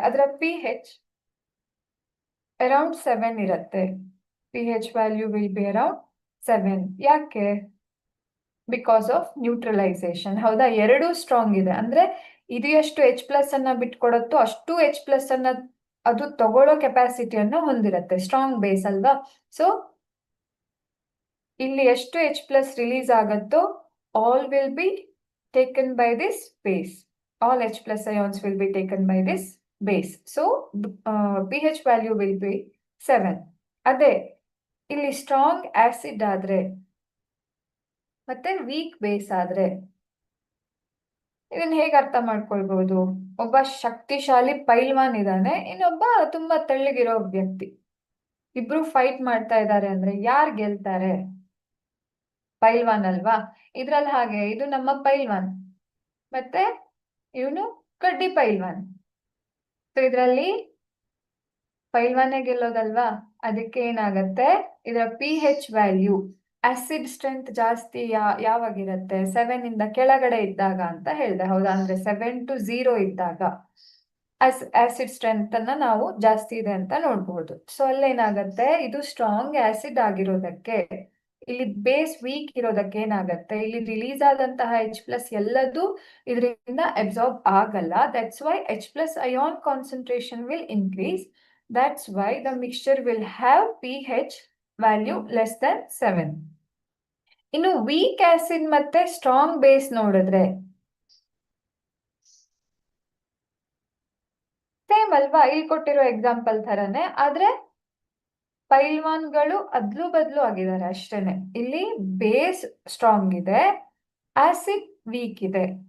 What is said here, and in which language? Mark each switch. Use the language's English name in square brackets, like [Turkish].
[Kannada] ಅದರ pH around 7 ಇರುತ್ತೆ. [English] pH value will be around 7. ಯಾಕೆ? Because of neutralization, ಹೌದಾ? [Kannada] ಎರಡೂ ಸ್ಟ್ರಾಂಗ್ ಇದೆ ಅಂದ್ರೆ ಇದು ಎಷ್ಟು H+ ಅನ್ನ ಬಿಟ್ಕೊಡತ್ತೋ ಅಷ್ಟು H+ ಅನ್ನ ಅದು ತಗೊಳ್ಳೋ ಕೆಪಾಸಿಟಿಯನ್ನು ಹೊಂದಿರುತ್ತೆ. ಸ್ಟ್ರಾಂಗ್ ಬೇಸ್ ಅಲ್ವಾ? ಸೊ ಇಲ್ಲಿ ಎಷ್ಟು H+ release ಆಗತ್ತೋ [English] all will be taken by this base. All H+ ions will be taken by this base. So pH value will be 7. [Kannada] ಅದೇ ಇಲ್ಲಿ ಸ್ಟ್ರಾಂಗ್ ಆಸಿಡ್ ಆದ್ರೆ ಮತ್ತೆ ವೀಕ್ ಬೇಸ್ ಆದ್ರೆ ಇದನ್ನ ಹೇಗೆ ಅರ್ಥ ಮಾಡ್ಕೊಳ್ಬಹುದು? ಒಬ್ಬ ಶಕ್ತಿಶಾಲಿ ಪೈಲ್ವಾನ್ ಇದ್ದಾನೆ, ಇನ್ನೊಬ್ಬ ತುಂಬಾ ತೆಳ್ಳಗಿರೋ ವ್ಯಕ್ತಿ. ಇಬ್ರು ಫೈಟ್ ಮಾಡ್ತಾ ಇದ್ದಾರೆ ಅಂದ್ರೆ ಯಾರು ಗೆಲ್ತಾರೆ? ಪೈಲ್ವಾನ್ ಅಲ್ವಾ? ಇದ್ರಲ್ಲಿ ಹಾಗೆ ಇದು ನಮ್ಮ ಪೈಲ್ವಾನ್ ಮತ್ತೆ ಇವನು ಕಡ್ಡಿ ಪೈಲ್ವಾನ್. ಸೊ ಇದ್ರಲ್ಲಿ ಪೈಲ್ವಾನೇ ಗೆಲ್ಲೋದಲ್ವಾ? ಅದಕ್ಕೆ ಏನಾಗತ್ತೆ? ಇದರ pH ವ್ಯಾಲ್ಯೂ, ಆಸಿಡ್ ಸ್ಟ್ರೆಂತ್ ಜಾಸ್ತಿ ಯಾವಾಗಿರುತ್ತೆ? 7 ಇಂದ ಕೆಳಗಡೆ ಇದ್ದಾಗ ಅಂತ ಹೇಳಿದೆ, ಹೌದಾ? ಅಂದ್ರೆ 7 to 0 ಇದ್ದಾಗ ಆಸಿಡ್ ಸ್ಟ್ರೆಂತ್ ಅನ್ನ ನಾವು ಜಾಸ್ತಿ ಇದೆ ಅಂತ ನೋಡ್ಬೋದು. ಸೊ ಅಲ್ಲೇನಾಗತ್ತೆ? ಇದು ಸ್ಟ್ರಾಂಗ್ ಆಸಿಡ್ ಆಗಿರೋದಕ್ಕೆ, ಇಲ್ಲಿ ಬೇಸ್ ವೀಕ್ ಇರೋದಕ್ಕೆ ಏನಾಗತ್ತೆ? ಇಲ್ಲಿ ರಿಲೀಸ್ ಆದಂತಹ H+ ಎಲ್ಲದೂ ಇದರಿಂದ ಅಬ್ಸಾರ್ಬ್ ಆಗಲ್ಲ. [English] That's why H+ ion concentration will increase. That's why the mixture will have pH value less than 7. [Kannada] ಇನ್ನು ವೀಕ್ ಆಸಿಡ್ ಮತ್ತೆ ಸ್ಟ್ರಾಂಗ್ ಬೇಸ್ ನೋಡಿದ್ರೆ ಸೇಮ್ ಅಲ್ವಾ? ಇಲ್ಲಿ ಕೊಟ್ಟಿರೋ ಎಕ್ಸಾಂಪಲ್ ತರನೇ, ಆದ್ರೆ ಪೈಲ್ವಾನ್ಗಳು ಅದ್ಲು ಬದ್ಲು ಆಗಿದ್ದಾರೆ ಅಷ್ಟೇನೆ. ಇಲ್ಲಿ ಬೇಸ್ ಸ್ಟ್ರಾಂಗ್ ಇದೆ, ಆಸಿಡ್ ವೀಕ್ ಇದೆ.